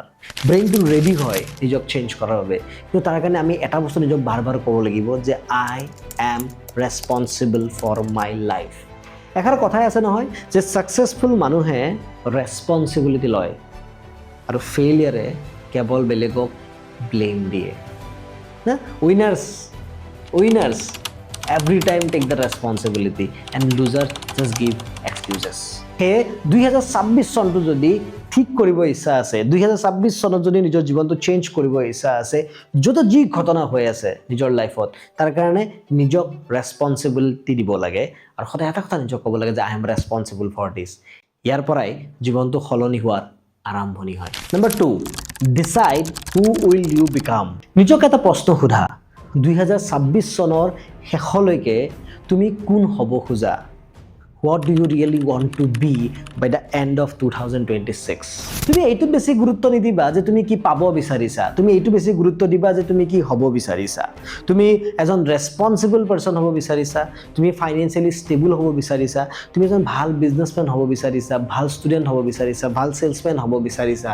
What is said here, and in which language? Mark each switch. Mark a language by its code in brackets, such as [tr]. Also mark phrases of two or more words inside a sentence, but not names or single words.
[as] ব্ৰেইনটো ৰেডি হয় নিজক চেঞ্জ কৰাৰ বাবে, কিন্তু তাৰ কাৰণে আমি এটা বস্তু নিজক বাৰ বাৰ ক'ব লাগিব যে [en] I am responsible for my life. [as] এষাৰ কথাই আছে নহয় যে ছাকচেছফুল মানুহে ৰেছপনচিবিলিটি লয় আৰু ফেইলিয়াৰে কেৱল বেলেগক ব্লেম দিয়ে। [en] না উইনাৰ্ছ every time take the responsibility and losers just give excuses. [as] সেয়ে 2026 চনটো যদি ঠিক কৰিব ইচ্ছা আছে, 2026 চনত যদি নিজৰ জীৱনটো চেঞ্জ কৰিব ইচ্ছা আছে, য'ত যি ঘটনা হৈ আছে নিজৰ লাইফত, তাৰ কাৰণে নিজক ৰেছপনচিবিলিটি দিব লাগে আৰু সদায় এটা কথা নিজক ক'ব লাগে যে [en] I am responsible for this. [as] ইয়াৰ পৰাই জীৱনটো সলনি হোৱাৰ আৰম্ভণি হয়। [en] Number 2, decide who will you become. [as] নিজক এটা প্ৰশ্ন সোধা, 2026 চনৰ শেষলৈকে তুমি কোন হ'ব খোজা? [en] What do you really want to be by the end of 2026? [as] তুমি এইটোত বেছি গুৰুত্ব নিদিবা যে তুমি কি পাব বিচাৰিছা, তুমি এইটো বেছি গুৰুত্ব দিবা যে তুমি কি হ'ব বিচাৰিছা। তুমি এজন [en] responsible person [as] হ'ব বিচাৰিছা, তুমি [en] financially stable [as] হ'ব বিচাৰিছা, তুমি এজন ভাল বিজনেছমেন হ'ব বিচাৰিছা, ভাল ষ্টুডেণ্ট হ'ব বিচাৰিছা, ভাল সেলছমেন হ'ব বিচাৰিছা।